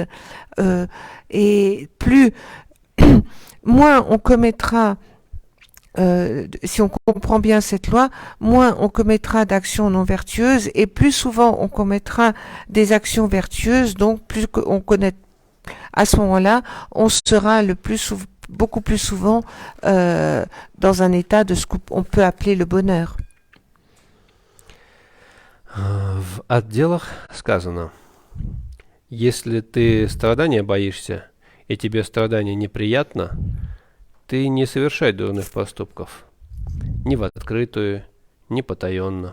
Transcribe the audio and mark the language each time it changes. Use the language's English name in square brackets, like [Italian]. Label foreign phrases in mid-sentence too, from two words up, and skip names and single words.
[French] Et plus, moins on commettra, si on comprend bien cette loi, moins on commettra d'actions non vertueuses, et plus souvent on commettra des actions vertueuses, donc plus on connaît. À ce moment-là, on sera beaucoup plus souvent dans un état de ce qu'on peut appeler le bonheur. [Russian] В отделах сказано: если ты страдания боишься, и тебе страдание неприятно, ты не совершай дурных поступков, ни в открытую, ни потаенно.